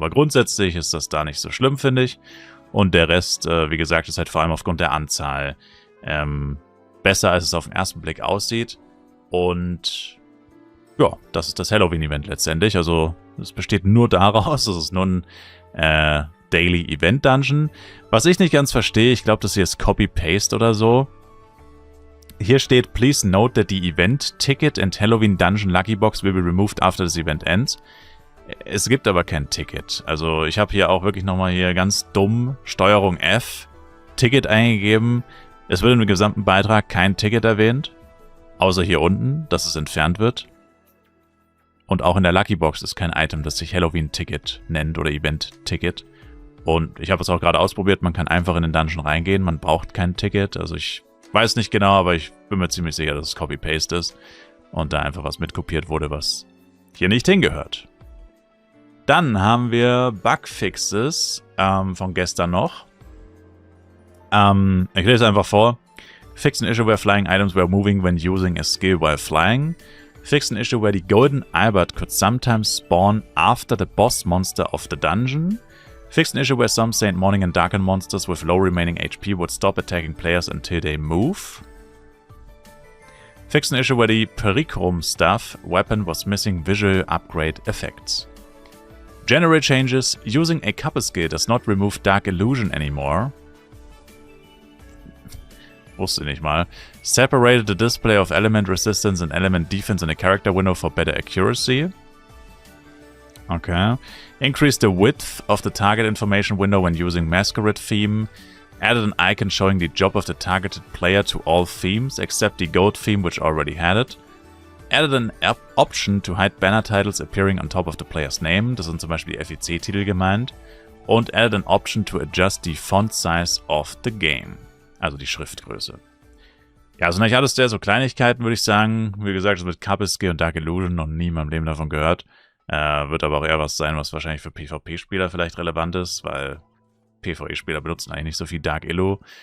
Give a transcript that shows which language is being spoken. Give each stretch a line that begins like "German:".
German: Aber grundsätzlich ist das da nicht so schlimm, finde ich. Und der Rest, wie gesagt, ist halt vor allem aufgrund der Anzahl besser, als es auf den ersten Blick aussieht. Und ja, das ist das Halloween-Event letztendlich. Also es besteht nur daraus, es ist nur ein Daily Event Dungeon. Was ich nicht ganz verstehe, ich glaube, das hier ist Copy-Paste oder so. Hier steht,
English: please note that the event ticket and Halloween Dungeon Lucky Box will be removed after this event ends.
German: Es gibt aber kein Ticket. Also ich habe hier auch wirklich nochmal hier ganz dumm Steuerung F Ticket eingegeben. Es wird im gesamten Beitrag kein Ticket erwähnt. Außer hier unten, dass es entfernt wird. Und auch in der Lucky Box ist kein Item, das sich Halloween Ticket nennt oder Event Ticket. Und ich habe es auch gerade ausprobiert, man kann einfach in den Dungeon reingehen, man braucht kein Ticket. Also ich weiß nicht genau, aber ich bin mir ziemlich sicher, dass es Copy-Paste ist. Und da einfach was mitkopiert wurde, was hier nicht hingehört. Dann haben wir Bugfixes von gestern noch. Ich lese einfach vor.
English: Fix an issue where flying items were moving when using a skill while flying. Fix an issue where the golden Albert could sometimes spawn after the boss monster of the dungeon. Fix an issue where some Saint Morning and Darken monsters with low remaining HP would stop attacking players until they move. Fix an issue where the Pericrum Staff weapon was missing visual upgrade effects. General changes. Using a couple skill does not remove Dark Illusion anymore.
German: Wusste nicht mal.
English: Separated the display of element resistance and element defense in a character window for better accuracy. Okay. Increase the width of the target information window when using Masquerade theme. Added an icon showing the job of the targeted player to all themes, except the Goat theme, which already had it. Added an option to hide banner titles appearing on top of the player's name.
German: Das sind zum Beispiel die FEC-Titel gemeint. Und
English: added an option to adjust the font size of the game.
German: Also die Schriftgröße. Ja, sind eigentlich alles so Kleinigkeiten, würde ich sagen. Wie gesagt, mit Kapiski und Dark Illusion noch nie in meinem Leben davon gehört. Wird aber auch eher was sein, was wahrscheinlich für PvP-Spieler vielleicht relevant ist, weil PvE-Spieler benutzen eigentlich nicht so viel Dark Illo.